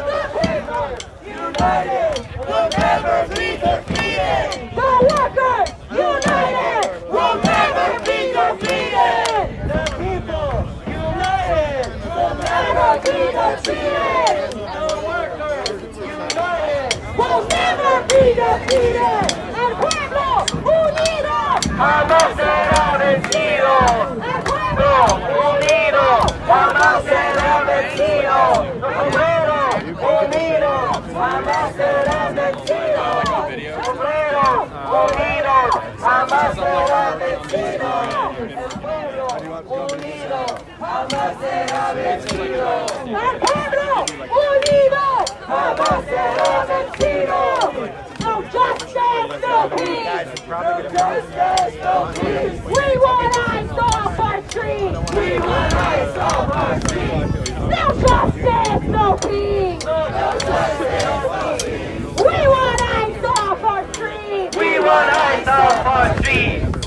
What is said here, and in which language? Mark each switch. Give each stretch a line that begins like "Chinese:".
English: The people united will never be defeated! The workers united will never be defeated! The people united will never be defeated! The workers united will never be defeated!
Spanish: El pueblo unido jamás será vencido! El pueblo unido jamás será vencido! El pueblo unido jamás será vencido! El pueblo unido jamás será vencido! El pueblo unido jamás será vencido! El pueblo unido jamás será vencido!
English: No justice, no peace! No justice, no peace! We want ice off our streets! We want ice off our streets! No justice, no peace! No justice, no peace! We want ice off our streets! We want ice off our streets!